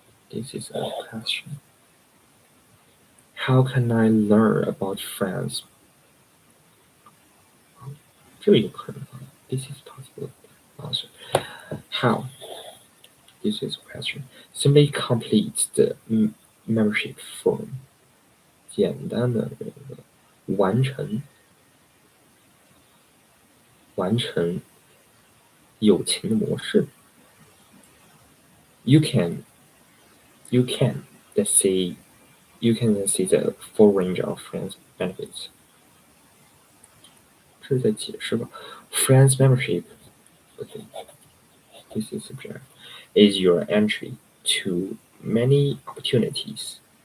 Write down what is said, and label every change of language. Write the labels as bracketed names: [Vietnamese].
[English] This is a question. How can I learn about friends? [Chinese] 这个有可能啊 [English] This is possible answer. How? This is a question. Simply complete the membership form. [Chinese] 简单的这个完成友情的模式。 [English] You can let's see you can then see the full range of friends benefits. [Chinese] 这是在解释吧？ [English] Friends membership, okay, this is subject, is your entry to many opportunities.